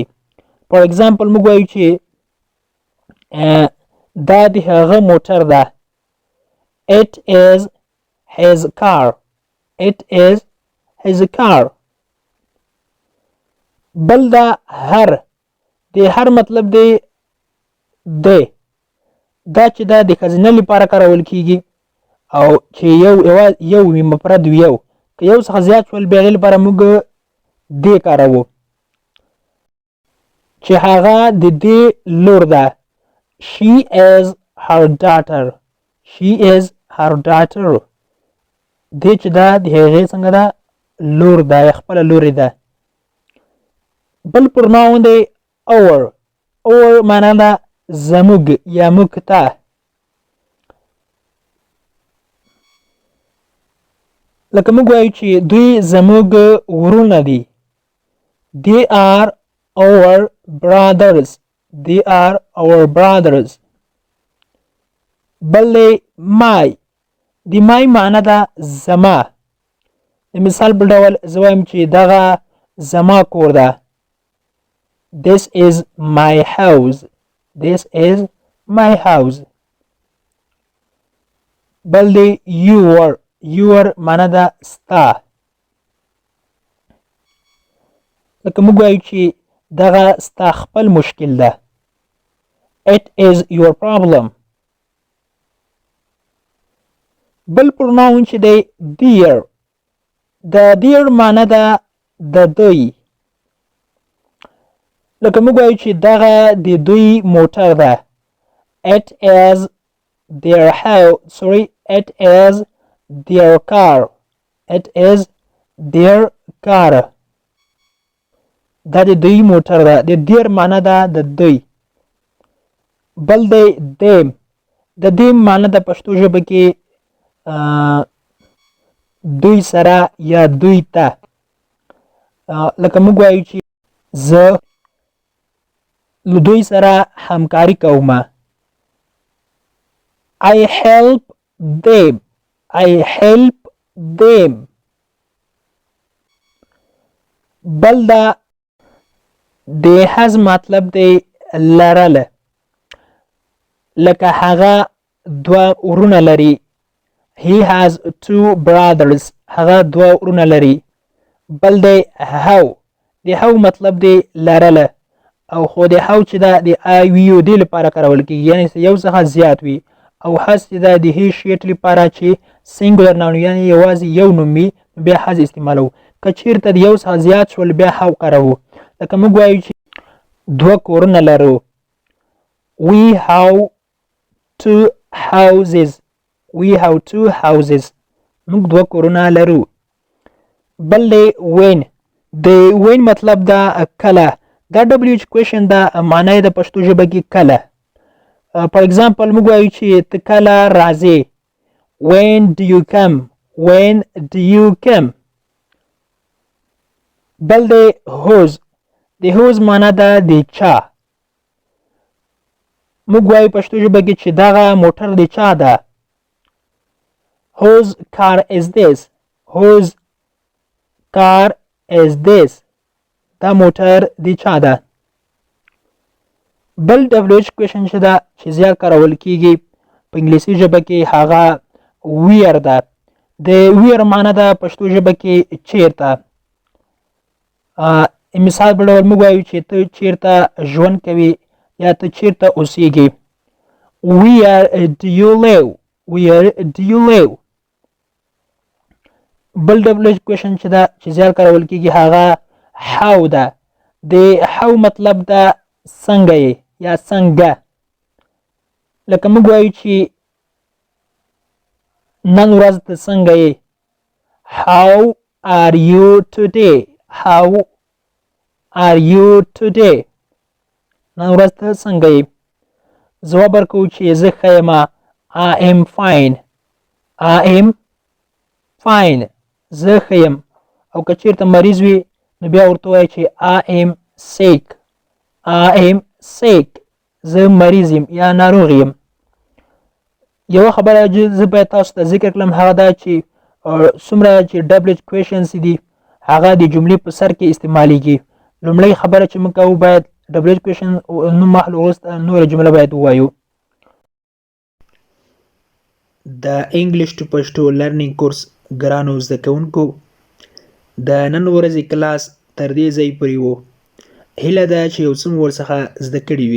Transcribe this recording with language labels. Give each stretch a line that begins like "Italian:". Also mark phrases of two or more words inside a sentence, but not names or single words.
English: For example
Pashto: موږ وایو چې دا د هغه موټر ده.
English: It is his car. It is his car.
Pashto: بل دا هر. د هر مطلب دی دی. دا چې دا د ښځینه لپاره کارول کیږي او چې یو وي مفرد وي یو که یو څخه زیات شول بیا هغې لپاره موږ دې کاروو چې هغه د دې لور ده.
English: She is her daughter. She is her daughter.
Pashto: دې چې دا د هغې څنګه ده لور ده یا خپله لورې ده. بل پروناون دی our. our معنا ده زموږ یا موږ ته. لکه موږ وایو چې دوی زموږ وروڼه دي.
English: They are our brothers. They are our brothers.
Pashto: بل دی my. د my معنی ده زما. د مثال په ډول زه وایم چې دغه زما کور ده.
English: This is my house. This is my house.
Pashto: بل دی
English: your.
Pashto: your معنی ده ستا. لکه موږ وایو چې دغه ستا خپل مشکل ده.
English: It is your problem.
Pashto: بل پروناون چې دی dear. د dear معنی ده د دوی. لکه موږ وایو چې دغه د دوی موټر ده.
English: It is their house. Sorry, it is their car. It is their car.
Pashto: دا د دوی موټر ده. د dear معنی ده د دوی. بل دی them. د them معنی د پښتو ژبه کې دوی سره یا دوی ته. لکه موږ وایو چې زه له دوی سره همکاري کوم.
English: I help them. I help them.
Pashto: بل دا د has مطلب دی لرله. لکه هغه دوه ورونه لري. He has two brothers. هغه دوه ورونه لري. بل دی how. د how مطلب دی لرله. او خو د how چې دا د
English: I we you
Pashto: دې لپاره کارول کېږي، یعنې یو څخه زیات وي. او has چې دا د he شیټ لپاره چې
English: singular noun
Pashto: یعنې یوازې یو نوم وي بیا has استعمالوو. که چېرته د یو څخه زیات شول بیا how کاروو. لکه موږ وایو چې دوه کورونه لرو.
English: We have two houses. We have two houses.
Pashto: موږ دوه کورونه لرو. بل دی when. د when مطلب دا کله. دا
English: WH question
Pashto: دا معنی د پښتو ژبه کې کله.
English: For example
Pashto: موږ وایو چې ته کله راځې.
English: When do you come? When do you come?
Pashto: بل دی whose. د whose معنی ده د چا. موږ وایو پښتو ژبه کې چې دغه موټر د چا ده.
English: Whose car is this? Whose car is this?
Pashto: دا موټر د چا ده. بل
English: WH question
Pashto: چې ده چې زیات کارول کېږي په انګلیسي ژبه کې هغه where ده. د where معنی ده پښتو ژبه کې چیرته. مثال په ډول موږ وایو چې ته چیرته ژوند کوې یا ته چیرته اوسېږې.
English: Where do you live? Where do you live?
Pashto: بل
English: WH question
Pashto: چې ده چې زیات کارول کېږي هغه how ده. د how مطلب ده څنګه یې یا څنګه. لکه موږ وایو چې نن ورځ ته څنګه یې.
English: How are you today? How are you today?
Pashto: نن ورځ ته څنګه یې. ځواب ورکوو چې زه ښه یم.
English: I am fine. I am fine.
Pashto: زه ښه یم. او که چېرته مریض وي نو بیا ورته وایي چې
English: I am sick. I am sick.
Pashto: زه مریض یم یا ناروغ یم. یوه خبره زه باید تاسو ته ذکر کړم هغه دا چې څومره چې
English: WH questions
Pashto: دي هغه د جملې په سر کې استعمالیږي. لومړی خبره چې موږ کوو باید
English: WH question
Pashto: نوم محل وروسته نوره جمله باید ووایو. د
English: English to Pashto learning course
Pashto: ګرانو زده کوونکو د نن ورځې کلاس تر دې ځای پورې و. هیله ده چې یو څه مو ورڅخه زده کړي وي.